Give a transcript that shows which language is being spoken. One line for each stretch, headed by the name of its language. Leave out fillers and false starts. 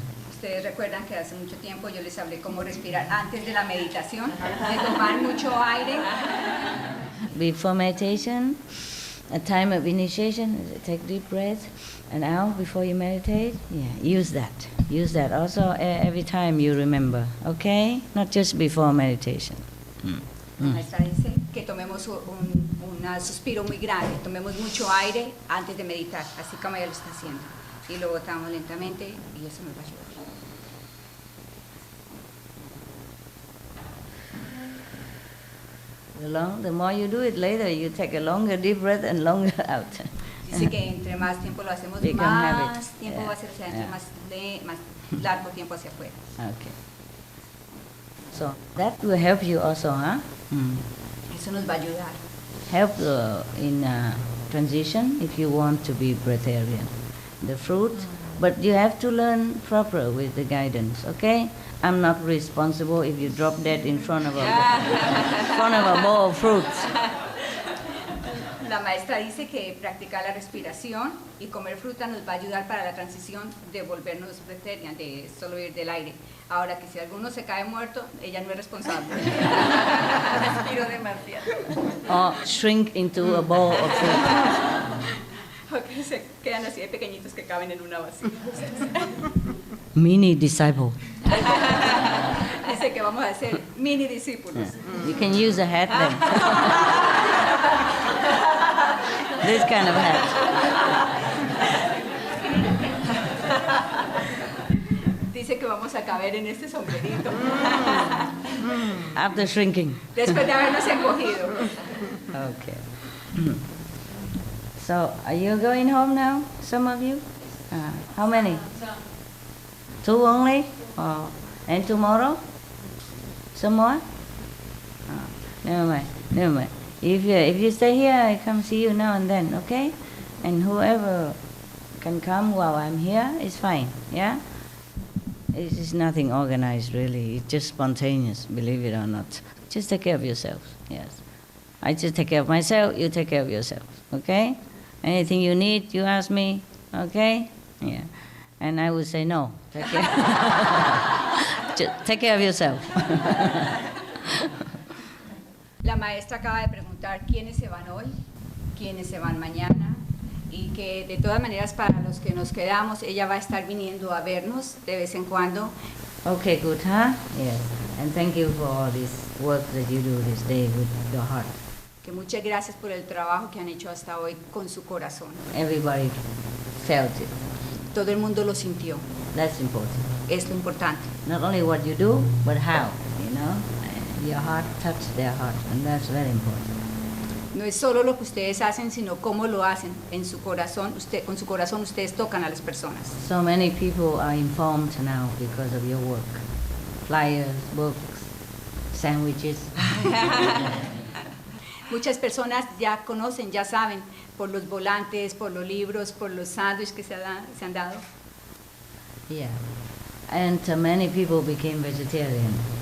Spanish: Ustedes recuerdan que hace mucho tiempo yo les hablé cómo respirar antes de la meditación, de tomar mucho aire.
English: Before meditation, a time of initiation, take deep breath and out before you meditate. Yeah, use that. Use that also every time you remember, okay? Not just before meditation.
Spanish: La maestra dice que tomemos un suspiro muy grande, tomemos mucho aire antes de meditar, así como ella lo está haciendo. Y lo botamos lentamente y eso nos va a ayudar.
English: The more you do it later, you take a longer deep breath and longer out.
Spanish: Dice que entre más tiempo lo hacemos,
English: Become
Spanish: más
English: habit.
Spanish: tiempo
English: Yeah.
Spanish: va a ser, o sea, entre
English: Yeah.
Spanish: más largo tiempo hacia afuera.
English: Okay. So that will help you also, huh?
Spanish: Eso nos va a ayudar.
English: Help in transition if you want to be breatharian. The fruit, But you have to learn proper with the guidance, okay? I'm not responsible if you drop dead in front of a bowl of fruits.
Spanish: La maestra dice que practicar la respiración y comer fruta nos va a ayudar para la transición de volvernos vegetarianos, de solo vivir del aire. Ahora que si alguno se cae muerto, ella no es responsable. Respiro demasiado.
English: Or shrink into a bowl of fruit.
Spanish: O que se quedan así de pequeñitos que caben en una vasija.
English: Mini disciple.
Spanish: Dice que vamos a ser mini discípulos.
English: You can use a hat then. This kind of hat.
Spanish: Dice que vamos a caber en este sombrerito.
English: After shrinking.
Spanish: Después de habernos encogido.
English: Okay. So, are you going home now, some of you? How many? 2 only? And tomorrow? Some more? Never mind. If you stay here, I come see you now and then, okay? And whoever can come while I'm here is fine, yeah? It is nothing organized, really. It's just spontaneous, believe it or not. Just take care of yourselves, yes. I just take care of myself, you take care of yourself, okay? Anything you need, you ask me, okay? Yeah. And I would say no. Take care, just take care of yourself.
Spanish: La maestra acaba de preguntar quiénes se van hoy, quiénes se van mañana, y que de todas maneras para los que nos quedamos, ella va a estar viniendo a vernos de vez en cuando.
English: Okay, good, huh? Yes. And thank you for all this work that you do this day with your heart.
Spanish: Que muchas gracias por el trabajo que han hecho hasta hoy con su corazón.
English: Everybody felt it.
Spanish: Todo el mundo lo sintió.
English: That's important.
Spanish: Es lo importante.
English: Not only what you do, but how, you know? Your heart touched their heart, and that's very important.
Spanish: No es solo lo que ustedes hacen, sino cómo lo hacen. En su corazón, con su corazón ustedes tocan a las personas.
English: So many people are informed now because of your work. Flyers, books, sandwiches.
Spanish: Muchas personas ya conocen, ya saben, por los volantes, por los libros, por los sándwiches que se han dado.
English: Yeah. And many people became vegetarian.